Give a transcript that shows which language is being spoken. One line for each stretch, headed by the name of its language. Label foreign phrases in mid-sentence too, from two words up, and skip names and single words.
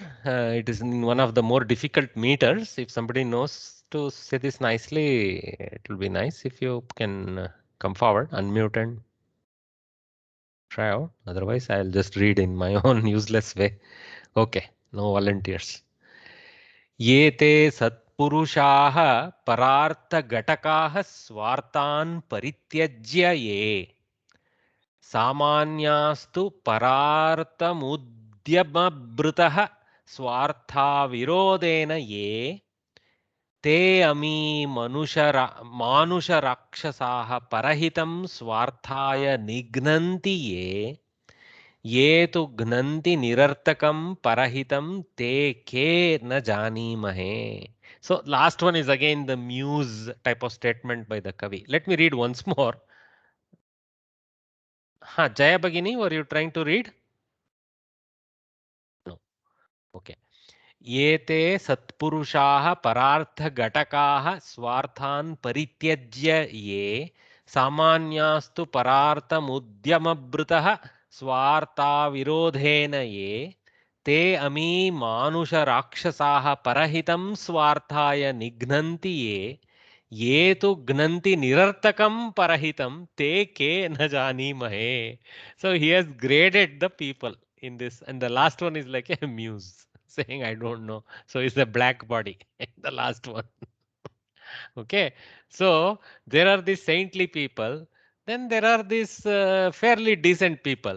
English: It is in one of the more difficult meters. If somebody knows to say this nicely, it will be nice if you can come forward, unmute and try out. Otherwise, I'll just read in my own useless way. Okay, no volunteers.
Sanskrit: ये ते सत्पुरुषाः परार्थ घटकाः स्वार्थान् परित्यज्य ये. सामान्यास्तु परार्थमुद्यमभृतः स्वार्थाविरोधेन ये ते अमी मानुषराक्षसाः परहितं स्वार्थाय निघ्नन्ति ये तु घ्नन्ति निरर्थकं परहितं ते के न जानीमहे.
English: So last one is again the muse type of statement by the Kavi. Let me read once more. Jaya Bhagini, were you trying to read? No. Okay.
Sanskrit: ये ते सत्पुरुषाः परार्थ घटकाः स्वार्थान् परित्यज्य ये सामान्यास्तु परार्थ मुद्यमभृतः स्वार्थ विरोधेन ये ते अमी मानुष राक्षसाः परहितं स्वार्थाय निघ्नन्ति ये तु घ्नन्ति निरर्थकं परहितं ते के न जानीमहे.
English: So he has graded the people in this, and the last one is like a muse saying I don't know. So it's a black body. The last one. Okay, so there are these saintly people, then there are these fairly decent people.